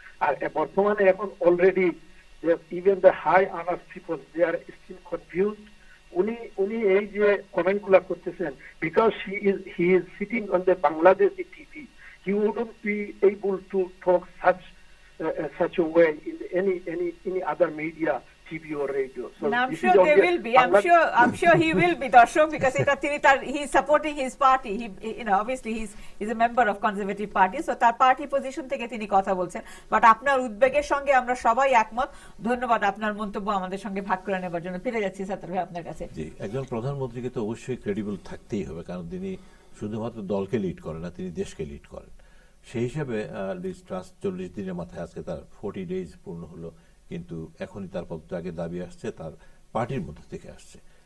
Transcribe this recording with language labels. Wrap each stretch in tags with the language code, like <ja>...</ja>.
<en>আর বর্তমানে এখন already even the high earners people they are still confused.</en> <bn>উনি এই যে কমেন্ট গুলা করতেছেন,</bn> <en>Because he is sitting on the Bangladeshi TV, he wouldn't be able to talk such a way in any other media, TV or radio. So I'm sure they will be. I'm sure he will be, Darshok, because he's supporting his party. He, obviously he's a member of Conservative Party, so</en> <bn>তার party position থেকে তিনি কথা বলছেন। But আপনার উদ্বেগের সঙ্গে আমরা সবাই একমত। ধন্যবাদ আপনার মন্তব্য আমাদের সঙ্গে ভাগ করে নেবার জন্য। ফিরে যাচ্ছি সাত্তার ভাই আপনার কাছে। জি, একজন প্রধানমন্ত্রীকে তো অবশ্যই ক্রেডিবল থাকতেই হবে, কারণ তিনি শুধুমাত্র দলকে লিড করেন না, তিনি দেশকে লিড করেন। সেই হিসাবে লিজ ট্রাস্ট 40 দিনের মাথায় আজকে তার 40 ডেজ পূর্ণ হলো, কিন্তু এখনই তার পদত্যাগের দাবি আসছে, তার পার্টির মধ্যে থেকে আসছে।</bn>